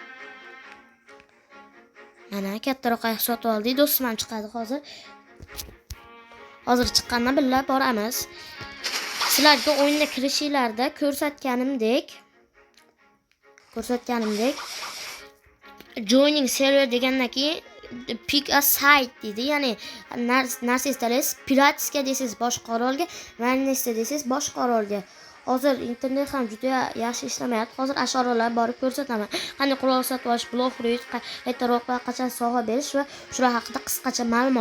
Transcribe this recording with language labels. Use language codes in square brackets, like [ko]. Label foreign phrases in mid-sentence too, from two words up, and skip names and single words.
[uz] Mana kattaroq qayiq sotib oldik. Do'stim ham chiqadi hozir. Hozir chiqqandan birga boramiz. Sizlarga o'yinga kirishinglarda ko'rsatganimdek [en] joining server [uz] degandan keyin [en] pick a site [uz] deydi. Ya'ni narsa istaysiz, piratska deysiz boshqa orolga, vanessa deysiz boshqa orolga. Hozir internet ham juda yaxshi ishlamayapti. Hozir asharalarga borib ko'rsataman. Qanday qurol sotib olish, Blogfreaks qaytaroq va qachon sovg'a berish va shular haqida qisqacha ma'lumot.